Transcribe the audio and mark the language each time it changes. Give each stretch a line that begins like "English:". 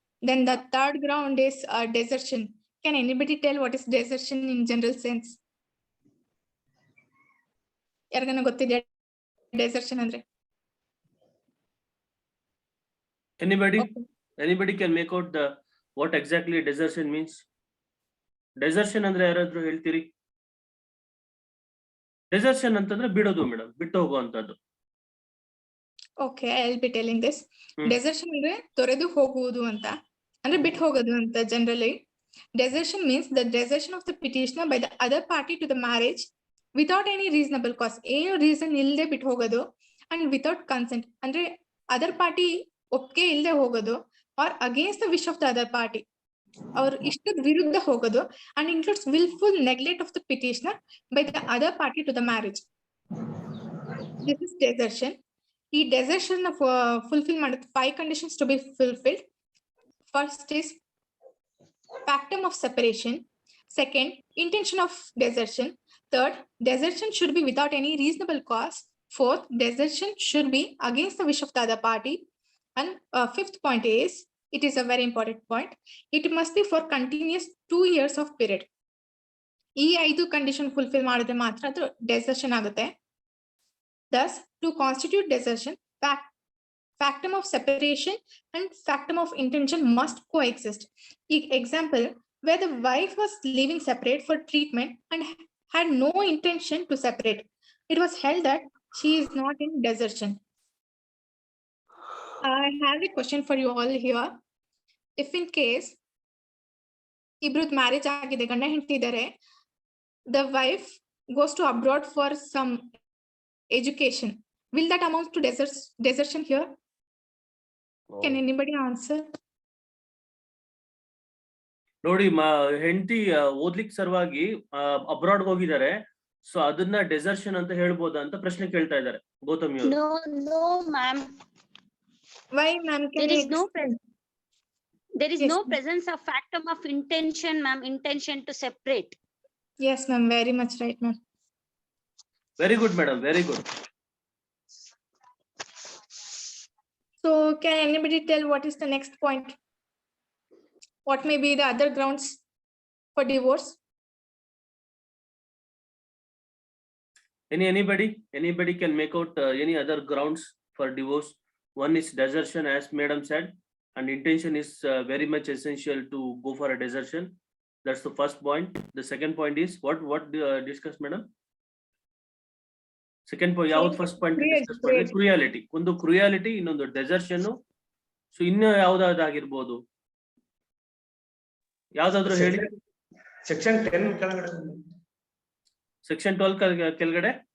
English: Then the third ground is desertion. Can anybody tell what is desertion in general sense?
Kannada: ಯಾರಕನ ಗೊತ್ತಿದೆ desertion ಅಂದ್ರೆ?
English: Anybody can make out what exactly desertion means?
Kannada: Desertion ಅಂದ್ರೆ ಯಾರಾದ್ರೂ ಹೇಳ್ತೀರಿ? Desertion ಅಂತಂದ್ರೆ ಬಿಡೋದು madam, ಬಿಟ್ಟು ಹೋಗುವಂತದ್ದು.
English: Okay, I'll be telling this.
Kannada: Desertion ಅಂದ್ರೆ ತೊರೆದು ಹೋಗುವುದು ಅಂತ, ಅಂದ್ರೆ ಬಿಟ್ಟು ಹೋಗೋದು ಅಂತ generally.
English: Desertion means the desertion of the petitioner by the other party to the marriage without any reasonable cause.
Kannada: ಏನು ರೀಸನ್ ಇಲ್ಲದೆ ಬಿಟ್ಟು ಹೋಗೋದು,
English: and without consent,
Kannada: ಅಂದ್ರೆ ಅದರ್ ಪಾರ್ಟಿ ಒಪ್ಪಿಗೆ ಇಲ್ಲದೆ ಹೋಗೋದು,
English: or against the wish of the other party,
Kannada: ಅವ್ರ ಇಷ್ಟದ ವಿರುದ್ಧ ಹೋಗೋದು,
English: and includes willful neglect of the petitioner by the other party to the marriage. This is desertion. ಈ desertion fulfill ಮಾಡೋದು 5 conditions to be fulfilled. First is factum of separation. Second, intention of desertion. Third, desertion should be without any reasonable cause. Fourth, desertion should be against the wish of the other party. And fifth point is, it is a very important point, it must be for continuous 2 years of period.
Kannada: ಈ 5 condition fulfil ಮಾಡಿದ್ರೆ ಮಾತ್ರ ಅದು ಡೆಸರ್ಷನ್ ಆಗುತ್ತೆ.
English: Thus, to constitute desertion, factum of separation and factum of intention must coexist. Example, where the wife was living separate for treatment and had no intention to separate, it was held that she is not in desertion. I have a question for you all here. If in case
Kannada: ಇಬ್ರದ್ದು marriage ಆಗಿದೆ, ಗಂಡ ಹೆಂಡತಿ ಇದ್ದಾರೆ,
English: the wife goes to abroad for some education, will that amount to desertion here? Can anybody answer?
Kannada: ನೋಡಿ, ಹೆಂಡತಿ ಓದ್ಲಿಕ್ಕೆ ಸಲುವಾಗಿ abroad ಹೋಗಿದ್ದಾರೆ, so ಅದನ್ನ ಡೆಸರ್ಷನ್ ಅಂತ ಹೇಳ್ಬೋದಾ ಅಂತ ಪ್ರಶ್ನೆ ಕೇಳ್ತಾ ಇದ್ದಾರೆ ಗೌತಮಿ ಅವರು.
English: No, no, ma'am. Why, ma'am? There is Yes, no ma'am. presence of factum of intention, ma'am. Intention to separate. Yes, ma'am. Very much right, ma'am. Very good madam, very good. So, can anybody tell what is the next point? What may be the other grounds for divorce? Anybody can make out any other grounds for divorce. One is desertion, as madam said, and intention is very much essential to go for a desertion. That's the first point. The second point is what discuss madam? Second point,
Kannada: ಯಾವ್ದು first point discuss ಮಾಡಿದ್ರೆ cruelty. ಒಂದು cruelty, ಇನ್ನೊಂದು ಡೆಸರ್ಷನ್. So ಇನ್ನು ಯಾವ್ದಾಗಿರ್ಬೋದು, ಯಾವ್ದಾದ್ರು ಹೇಳಿ. Section 10 ಕೆಳಗಡೆ, section 12 ಕೆಳಗಡೆ